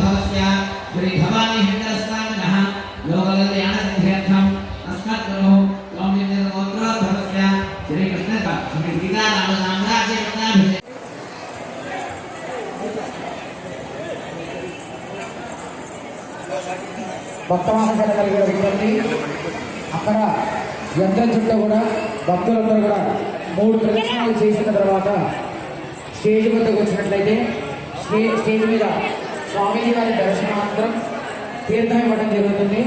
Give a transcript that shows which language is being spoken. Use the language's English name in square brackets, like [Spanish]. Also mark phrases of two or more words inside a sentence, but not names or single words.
[Sanskrit] तस्य श्री भवानी हिंदुस्तानः लोककल्याण सिद्ध्यर्थम तस्मात् गुरुः ओम गोत्रोद्भवस्य श्री कृष्ण श्री सीताराम साम्राज्य रत्नाभिषेक [Telugu] భక్తమహాశయ కలిగిన విజ్ఞప్తి అక్కడ యంత్రం చుట్టూ కూడా భక్తులందరూ కూడా 3 ప్రదక్షిణాలు చేసిన తర్వాత స్టేజ్ వద్దకు వచ్చినట్లయితే స్టేజ్ మీద స్వామీజీ వారి దర్శనానంతరం తీర్థం ఇవ్వడం జరుగుతుంది.